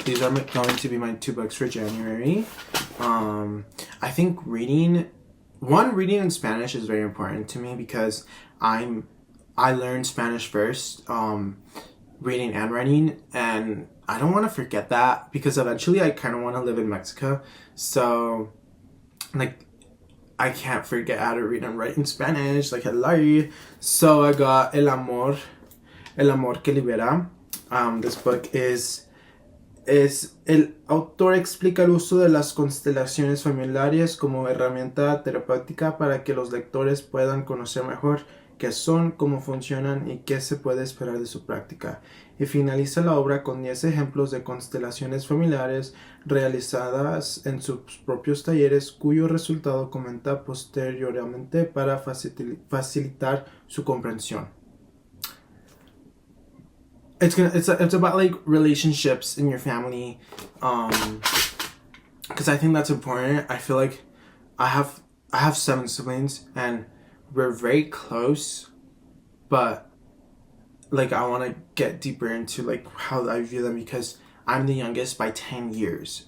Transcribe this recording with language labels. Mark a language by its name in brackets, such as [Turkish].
[English] These are going to be my 2 books for January. I think reading in Spanish is very important to me, because I learned Spanish first, reading and writing, and I don't want to forget that, because eventually I kind of want to live in Mexico. So, like, I can't forget how to read and write in Spanish, like, hello. So I got El Amor que Libera This book [Spanish] es el autor explica el uso de las constelaciones familiares como herramienta terapéutica para que los lectores puedan conocer mejor qué son, cómo funcionan y qué se puede esperar de su práctica. Y finaliza la obra con 10 ejemplos de constelaciones familiares realizadas en sus propios talleres, cuyo resultado comenta posteriormente para facilitar su comprensión. [English] It's about like relationships in your family, because I think that's important. I feel like I have 7 siblings and we're very close, but like I want to get deeper into like how I view them, because I'm the youngest by 10 years.